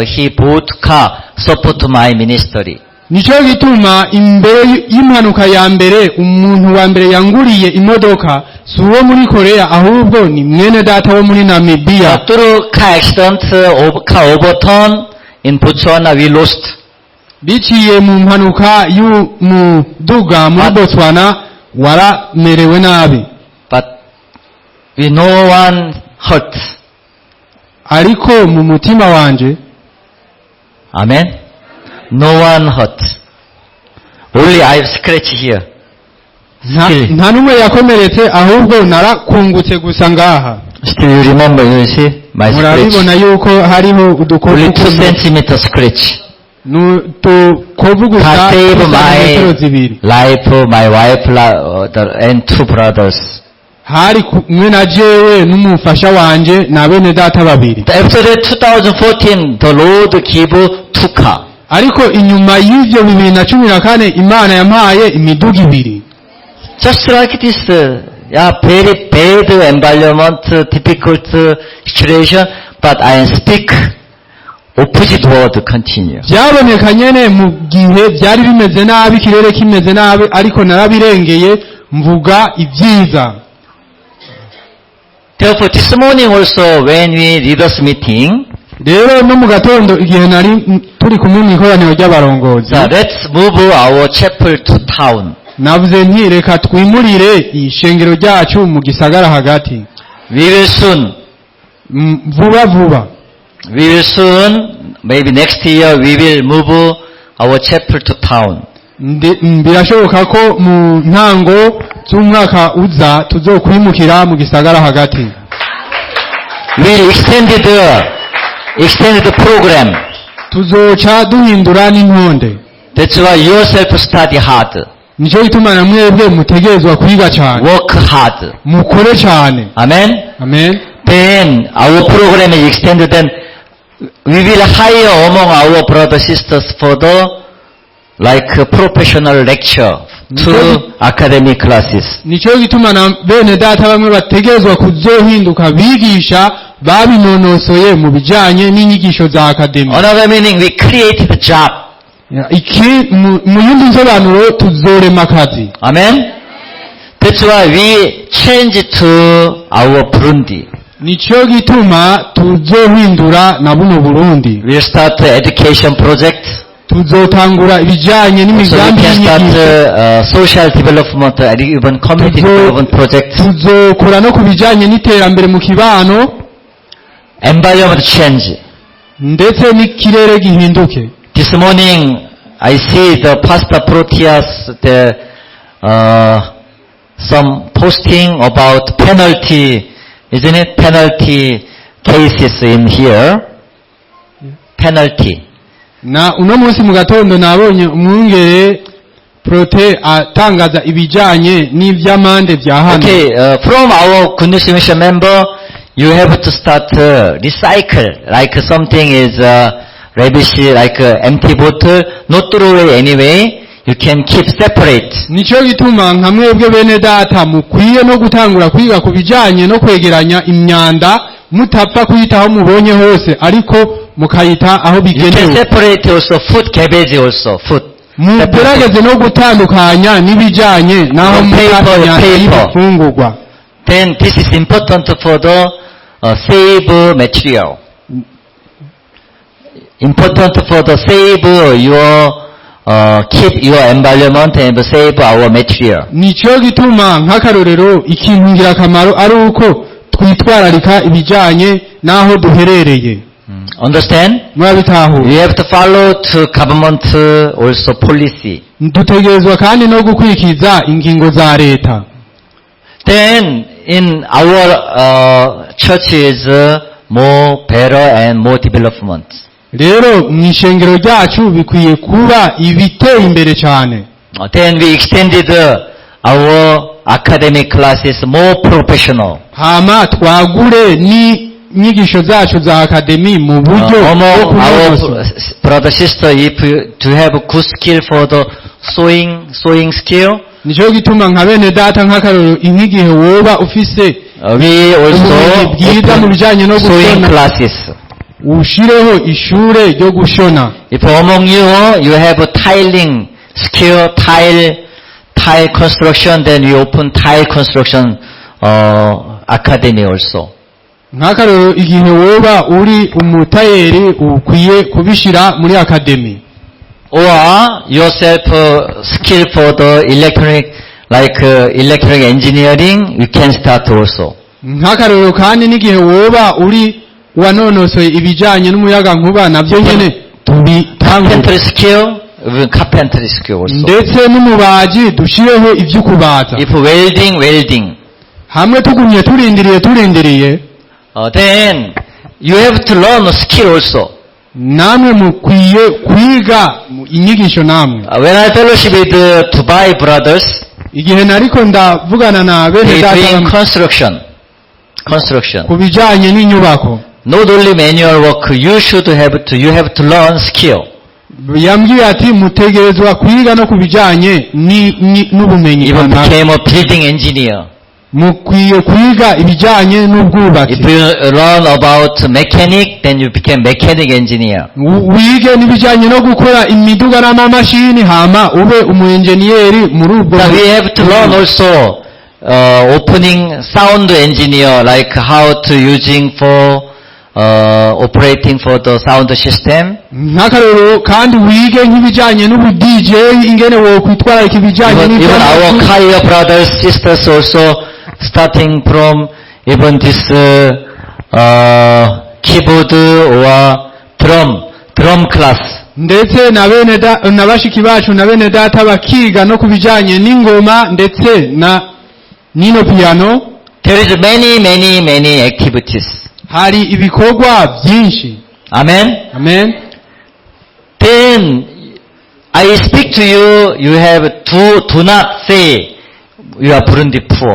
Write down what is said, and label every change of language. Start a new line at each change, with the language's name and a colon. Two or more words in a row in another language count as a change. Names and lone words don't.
English: He bought car, support my ministry.
Rundi: nicyo gituma imbere y'impanuka ya mbere umuntu wa mbere yanguriye imodoka si uwo muri Korea ahubwo ni mwene data wo muri Namibia.
English: Through car accident, car overturn in Botswana, we lost.
Rundi: biciye mu mpanuka y'umuduga muri Botswana waramerewe nabi.
English: But we no one hurt.
Rundi: ariko mu mutima wanje.
English: Amen. No one hurt. Only I scratch here.
Rundi: nta n'umwe yakomeretse ahubwo narakungutse gusa ngaha.
English: Still you remember, you see my scratch.
Rundi: murabibona yuko hariho
English: Only 2
Rundi: udukoko
English: centimeter scratch.
Rundi: kovu gusa
English: God save
Rundi: metero
English: my
Rundi: zibiri
English: life, my wife, and two brothers.
Rundi: hari kumwe na jewe n'umufasha wanje na bene data babiri.
English: After that 2014, the Lord gave 2 cars.
Rundi: Ariko inyuma y'ivyo 2014 Imana yampaye imiduga ibiri.
English: Just like this, very bad environment, difficult situation, but I speak opposite word continue.
Rundi: Byaboneka nyene mu gihe byari bimeze nabi, ikirere kimeze nabi, ariko narabirengeye mvuga ibyiza.
English: Therefore, this morning also when we leaders meeting,
Rundi: rero no mu gatondo igihe nari turi kumwe mu ikoraniro ry'abarongozi,
English: let's move our chapel to town.
Rundi: navuze nti reka twimurire ishengero ryacu mu gisagara hagati.
English: We will soon.
Rundi: Vuba.
English: We will soon, maybe next year, we will move our chapel to town.
Rundi: Birashoboka ko mu ntango z'umwaka uza tuzokwimukira mu gisagara hagati.
English: We extended the program.
Rundi: Tuzoca duhindura n'intonde.
English: That's why yourself study hard.
Rundi: Nico gituma na mwebwe mutegerezwa kwiga cyane.
English: Work hard.
Rundi: Mukore cyane. Amen? Amen.
English: Then our program is extended, then we will hire among our brothers sisters for the professional lecture to academic classes.
Rundi: Nico gituma na bene data bamwe bategerezwa kuzohinduka bigisha babinonosoye mu bijanye n'inyigisho za academy.
English: Another meaning, we created a job.
Rundi: Iki mu yindi nsobanuro tuzorema akazi. Amen?
English: That's why we change to our Burundi.
Rundi: Nico gituma tuzohindura na buno Burundi.
English: We'll start education project.
Rundi: Tuzotangura ibijanye n'imigambi y'inyigisho.
English: Social development, even community development project.
Rundi: Tuzokora no kubijanye n'iterambere mu kibano.
English: Environment change.
Rundi: Ndetse n'ikirere gihinduke.
English: This morning, I see the Pastor Proteas, some posting about penalty, isn't it? Penalty cases in here. Penalty.
Rundi: Na uno munsi mu gatondo nabonye umwungere Prote atangaza ibijanye n'ivyamande vya hano.
English: Okay, from our Good News Mission member, you have to start recycle, like something is rubbish, like empty bottle, not throw away anyway, you can keep separate.
Rundi: Nico gituma nka mwebwe bene data mukwiye no gutangura kwiga kubijanye no kwegeranya imyanda, mutapfa kuyitaho mubonye hose, ariko mukayita aho bigenewe.
English: You can separate also food, cabbage also, food. Mugerageze no gutandukanya n'ibijanye naho mutapfa y'ibifungurwa. Then this is important for the save material. Important for the save your keep your environment and save our material.
Rundi: Nico gituma nk'akarorero ikintu ngirakamaro ari uko twitwararika ibijanye naho duherereye.
English: Understand?
Rundi: Murabitaho.
English: You have to follow to government also policy.
Rundi: Dutegerezwa kandi no gukurikiza ingingo za leta.
English: Then in our church is more better and more development.
Rundi: Rero mw'ishengero ryacu bikwiye kuba ibiteye imbere cyane.
English: Then we extended our academic classes more professional.
Rundi: Hama twagure ni nyigisho zacu za academy mu buryo
English: our brother sister, if you to have a good skill for the sewing skill.
Rundi: Nico gituma nka bene data nk'akarorero inkigihe woba ufise
English: we also
Rundi: bwiza mu bijanye no
English: sewing classes.
Rundi: Ushireho ishure ryo gushona.
English: If among you have a tiling skill, tile construction, then we open tile construction academy also.
Rundi: Nk'akarorero igihe woba uri umutayeri ukwiye kubishira muri academy.
English: Or yourself skill for the electronic, electronic engineering, you can start also.
Rundi: Nk'akarorero kandi n'igihe woba uri wanonosoye ibijanye n'umuyaga nkuba navyo nyene
English: carpentry skill, carpentry skill also.
Rundi: Ndetse n'umubaji dushireho ivy'ukubaza.
English: If welding.
Rundi: Hamwe tugumye turindiriye.
English: Then you have to learn a skill also.
Rundi: namwe mukwiye kwiga inyigisho namwe.
English: When I fellowship with Dubai brothers,
Rundi: Igihe nariko ndavugana na bene
English: they doing
Rundi: data
English: construction.
Rundi: ku bijanye n'inyubako,
English: Not only manual work, you have to learn skill.
Rundi: yambwiye ati mutegerezwa kwiga no ku bijanye n'ubumenyi.
English: Even became a building engineer.
Rundi: Mukwiye kwiga ibijanye n'ubwubatsi.
English: If you learn about mechanic, then you became mechanic engineer.
Rundi: Wige n'ibijanye no gukora imiduga n'amamashini hama ube umuenjeniyeri muri ubwo.
English: But we have to learn also opening sound engineer, like how to using for operating for the sound system.
Rundi: Nk'akarero kandi wige nk'ibijanye n'ubu DJ ingene wo kwitwara ikibijanye
English: Even our choir brothers, sisters also starting from even this keyboard or drum class.
Rundi: ndetse na bashiki bacu na bene data bakiga no kubijanye n'ingoma ndetse na nino piano.
English: There is many activities.
Rundi: Hari ibikorwa byinshi. Amen. Amen.
English: Then I speak to you, you have do not say you are Burundi poor.